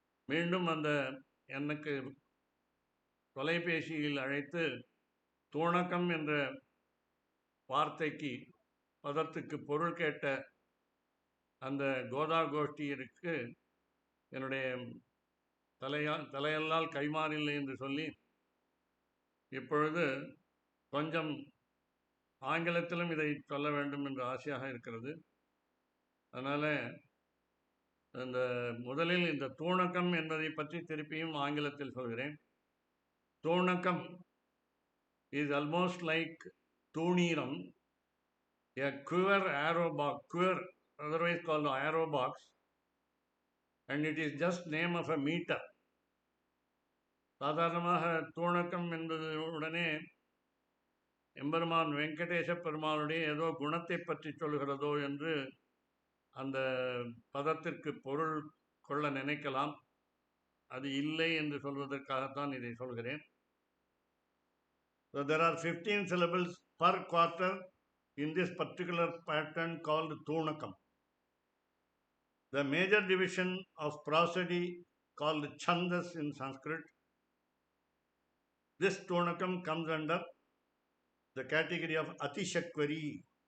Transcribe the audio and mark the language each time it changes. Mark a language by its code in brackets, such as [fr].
[ta] மீண்டும் எனக்கு தொலைபேசியில் அழைத்து தூணக்கம் என்ற வார்த்தைக்கு பதத்துக்கு பொருள் கேட்ட அந்த கோதா கோஷ்டியிற்கு என்னுடைய தலையெல்லால் கைமாறில்லை என்று சொல்லி இப்பொழுது கொஞ்சம் ஆங்கிலத்திலும் இதை சொல்ல வேண்டும் என்று ஆசையாக இருக்கிறது. அதனால் முதலில் இந்த தூணக்கம் என்பதை பற்றி திருப்பியும் ஆங்கிலத்தில் சொல்கிறேன். [en] தூணக்கம் is almost like தூணீரம், a quiver arrow box, quiver otherwise called arrow box, and it is just name of a meter. [ta] சாதாரணமாக தூணக்கம் என்பது உடனே எம்பெருமான் வெங்கடேச பெருமானுடைய ஏதோ குணத்தை பற்றி சொல்கிறதோ என்று அந்த பதத்திற்கு பொருள் கொள்ள நினைக்கலாம். அது இல்லை என்று சொல்வதற்காகத்தான் இதை சொல்கிறேன். [en] So there are 15 syllables per quarter in this particular pattern called Thunakam. The major division of prosody called Chandas in Sanskrit. This Thunakam comes under the category of Atishakvari.